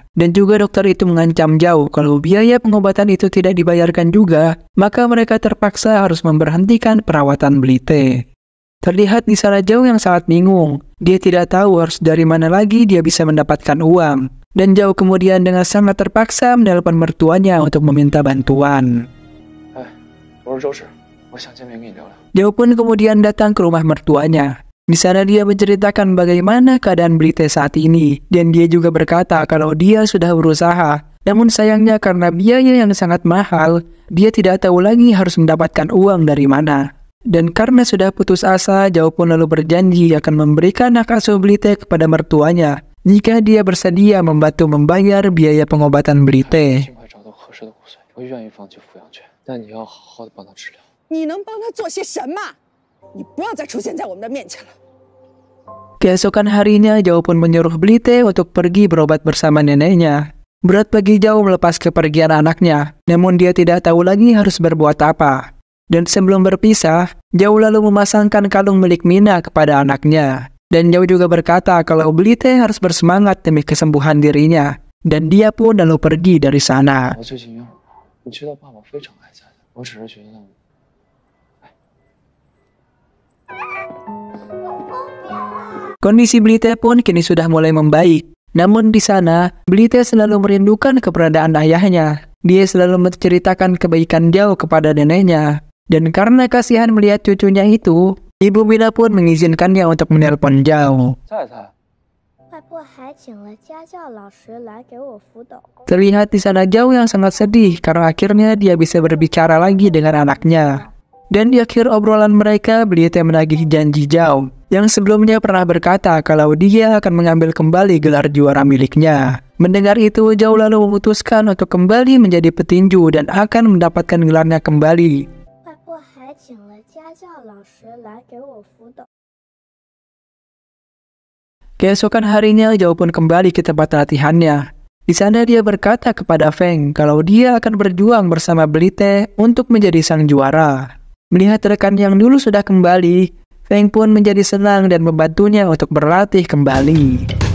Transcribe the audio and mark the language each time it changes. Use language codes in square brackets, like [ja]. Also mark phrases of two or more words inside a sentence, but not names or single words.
[id] Dan juga dokter itu mengancam Zhao kalau biaya pengobatan itu tidak dibayarkan juga, maka mereka terpaksa harus memberhentikan perawatan Belite. Terlihat di sana Zhao yang sangat bingung. Dia tidak tahu harus dari mana lagi dia bisa mendapatkan uang. Dan Zhao kemudian dengan sangat terpaksa menelpon mertuanya untuk meminta bantuan. [zh] 收拾收拾，我想见面跟你聊聊。 [id] Zhao pun kemudian datang ke rumah mertuanya. Di sana dia menceritakan bagaimana keadaan Blite saat ini, dan dia juga berkata kalau dia sudah berusaha. Namun sayangnya karena biaya yang sangat mahal, dia tidak tahu lagi harus mendapatkan uang dari mana. Dan karena sudah putus asa, Zhao pun lalu berjanji akan memberikan hak asuh Blite kepada mertuanya jika dia bersedia membantu membayar biaya pengobatan Blite. [zh] 尽快找到合适的骨髓，我愿意放弃抚养权，但你要好好的帮他治疗。你能帮他做些什么？你不要再出现在我们的面前了。 [id] Keesokan harinya, Zhao pun menyuruh Blite untuk pergi berobat bersama neneknya. Berat bagi Zhao melepas kepergian anaknya, namun dia tidak tahu lagi harus berbuat apa. Dan sebelum berpisah, Zhao lalu memasangkan kalung milik Mina kepada anaknya. Dan Zhao juga berkata kalau Blite harus bersemangat demi kesembuhan dirinya. Dan dia pun lalu pergi dari sana. [zh] 我最近要，你知道爸爸非常爱菜的，我只是觉得， [id] Kondisi Blite pun kini sudah mulai membaik. Namun di sana, Blite selalu merindukan keberadaan ayahnya. Dia selalu menceritakan kebaikan Zhao kepada neneknya. Dan karena kasihan melihat cucunya itu, Ibu Mina pun mengizinkannya untuk menelpon Zhao. [zh] 菜菜，外婆还请了家教老师来给我辅导。 [id] Terlihat di sana Zhao yang sangat sedih karena akhirnya dia bisa berbicara lagi dengan anaknya. Dan di akhir obrolan mereka, Blite menagih janji Zhao yang sebelumnya pernah berkata kalau dia akan mengambil kembali gelar juara miliknya. Mendengar itu, Zhao lalu memutuskan untuk kembali menjadi petinju dan akan mendapatkan gelarnya kembali. [zh] 外婆还请了家教老师来给我辅导。 [id] Keesokan harinya, Zhao pun kembali ke tempat latihannya. Di sana dia berkata kepada Feng kalau dia akan berjuang bersama Blite untuk menjadi sang juara. Melihat rekan yang dulu sudah kembali, Feng pun menjadi senang dan membantunya untuk berlatih kembali.